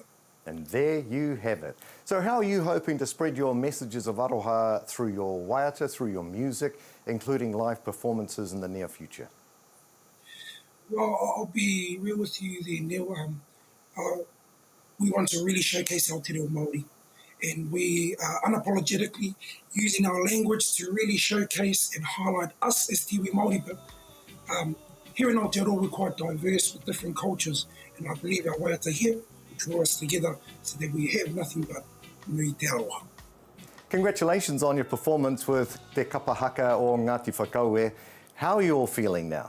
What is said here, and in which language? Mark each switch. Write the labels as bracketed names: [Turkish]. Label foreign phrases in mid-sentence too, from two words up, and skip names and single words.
[English] And there you have it. So how are you hoping to spread your messages of aroha through your waiata, through your music, including live performances in the near future? Well, I'll be real with you there, Neil. We want to really showcase our [Māori] te reo Māori. [English] And we are unapologetically using our language to really showcase and highlight us as [Māori] te iwi Māori. [English] But here in Aotearoa, we're quite diverse with different cultures. And I believe our waiata here will draw us together so that we have nothing but [Māori] Nui Te Aroha. [English] Congratulations on your performance with Te Kapahaka o Ngāti Whakaue. How are you all feeling now?